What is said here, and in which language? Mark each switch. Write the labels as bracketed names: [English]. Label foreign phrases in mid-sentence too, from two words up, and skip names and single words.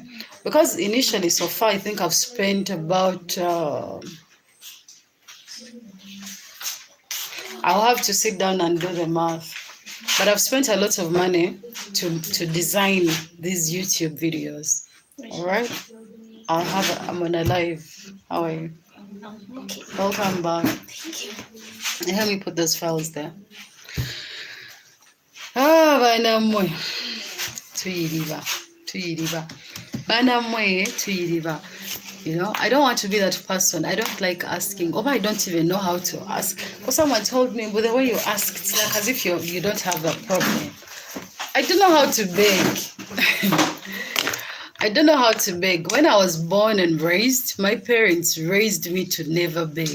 [English] Because initially, so far, I think I've spent about I'll have to sit down and do the math, but I've spent a lot of money to design these YouTube videos. All right, I'm on a live. How are you? Okay. Welcome back. Thank you. Let me put those files there. [Bemba] Bana mwe tuyiriba. Bana mwe tuyiriba. [English] You know, I don't want to be that person. I don't like asking, or I don't even know how to ask. Because someone told me, but the way you ask, it's like as if you don't have a problem. I don't know how to beg. I don't know how to beg. When I was born and raised, my parents raised me to never beg.